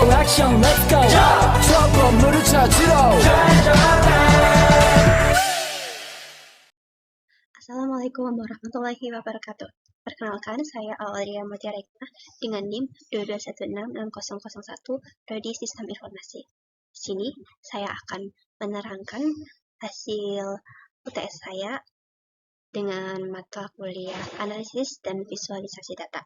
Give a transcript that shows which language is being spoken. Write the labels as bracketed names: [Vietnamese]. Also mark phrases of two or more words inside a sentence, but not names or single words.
[Korean] 액션 [English] let's go [Korean] 저 건물을 찾으러 [Arabic] السلام عليكم ورحمة الله وبركاته. [Indonesian] Perkenalkan, saya Aulia Mutiara Hikmah dengan NIM 22166001 Prodi Sistem Informasi. Di sini saya akan menerangkan hasil UTS saya dengan mata kuliah analisis dan visualisasi data.